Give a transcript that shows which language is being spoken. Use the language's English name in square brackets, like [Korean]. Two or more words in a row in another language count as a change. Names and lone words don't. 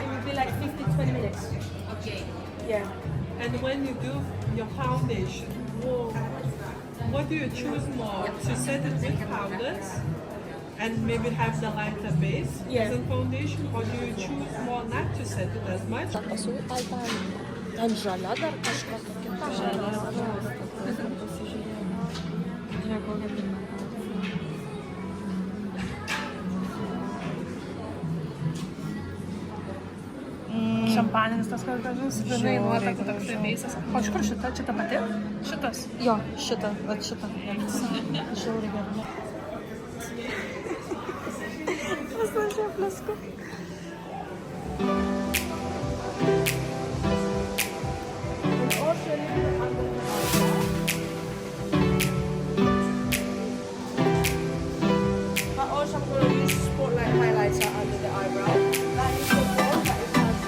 [English] It will be like 15-20 minutes. Okay. Yeah. And when you do your foundation, what do you choose more? To set it with powders and maybe have the lighter base Yeah. as a foundation, or do you choose more not to set it as much? [Lithuanian] Ten žalia dar kažkas Šampaninis tas gražus, žinai, nuotakų toks veisas. O iš kur šita? Čia ta pati? Šitas? Jo, šitą, vat šitą. Žiauriai gerai. Paslašė plasku. [English] But also I'm going to use Spotlight highlighter under the eyebrow. That is the one that is